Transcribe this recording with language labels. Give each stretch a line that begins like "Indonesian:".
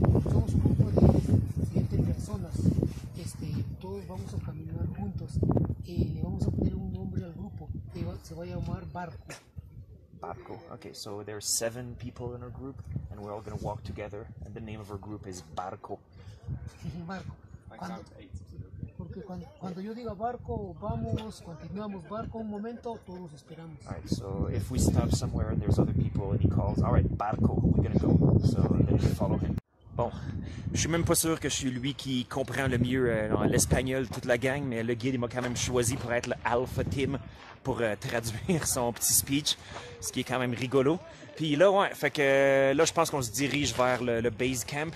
Spanish: Somos un grupo de 7 personas. Todos vamos a caminar juntos. Le vamos a poner un nombre al grupo. Se va a llamar Barco. Barco.
English: Okay, so there's 7 people in our group, and we're all going to walk together, and the name of our group is Barco.
Spanish: Barco. Porque cuando yo diga barco, vamos, continuamos barco, un momento, todos esperamos.
English: Alright, so if we stop somewhere and there's other people and he calls, alright, Barco, we're going to go. So then we follow him.
French: Bon, je suis même pas sûr que je suis lui qui comprend le mieux l'espagnol, toute la gang, mais le guide il m'a quand même choisi pour être le Alpha Team pour traduire son petit speech, ce qui est quand même rigolo. Puis là, ouais, fait que là, je pense qu'on se dirige vers le base camp.